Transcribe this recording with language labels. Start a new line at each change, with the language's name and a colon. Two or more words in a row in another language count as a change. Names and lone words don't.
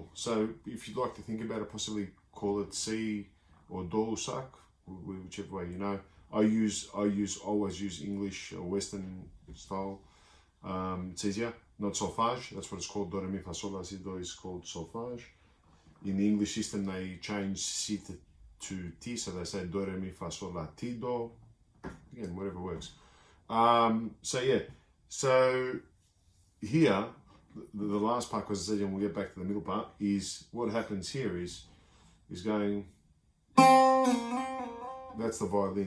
English: So if you'd like to think about it, possibly call it C or Do sak, whichever way you know. I always use English or Western style. It's easier, not solfege. That's what it's called. Do, re, mi, fa, sol, la, si, do is called solfege. In the English system, they change Si to Ti, so they say Do, re, mi, fa, sol, la, ti, do. Again, whatever works. So yeah. So here, the last part, because I said, and we'll get back to the middle part, is what happens here is going, that's the violin.